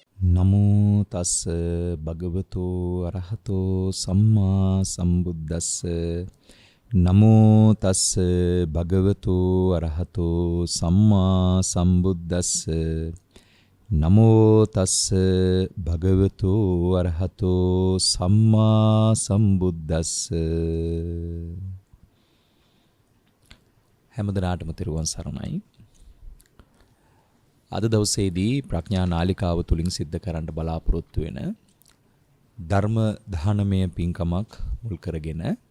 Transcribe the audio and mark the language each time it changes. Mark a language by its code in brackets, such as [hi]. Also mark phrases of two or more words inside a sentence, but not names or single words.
[pi] නමෝ තස් භගවතු අරහතෝ සම්මා සම්බුද්දස්ස නමෝ තස් භගවතු අරහතෝ සම්මා සම්බුද්දස්ස නමෝ තස් භගවතු අරහතෝ සම්මා සම්බුද්දස්ස [si] හැමදෙනාටම තෙරුවන් සරණයි. අද දවසේදී ප්‍රඥා නාලිකාව තුලින් සිද්ධ කරන්න බලාපොරොත්තු වෙන ධර්ම දානමය පින්කමක් මුල් කරගෙන